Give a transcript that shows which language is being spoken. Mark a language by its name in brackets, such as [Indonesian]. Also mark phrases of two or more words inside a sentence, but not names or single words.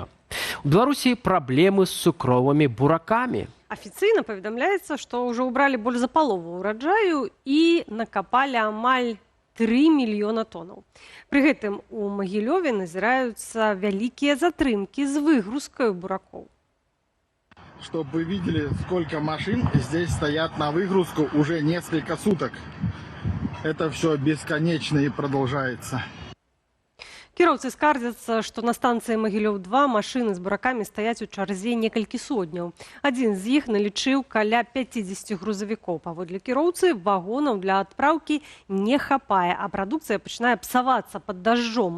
[Belarusian] У Беларусі праблемы з цукровымі буракамі. Афіцыйна паведамляецца, што ўжо ўбралі больш за палову ўраджаю і накапалі амаль 3 мільёна тонаў. Пры гэтым у Магілёве назіраюцца вялікія затрымкі з выгрузкаю буракоў. [Russian] чтобы вы видели, сколько машин здесь стоят на выгрузку уже несколько суток. Это все бесконечно и продолжается. [Belarusian] Кіроўцы скардзяцца, што на станцыі Магілёў-2 машыны з буракамі стаяць у чарзе некалькі сотняў. Адзін з іх налічыў каля 50 грузавікоў. Паводле кіроўцы, вагонаў для адпраўкі не хапае, а прадукцыя пачынае псавацца пад дажджом.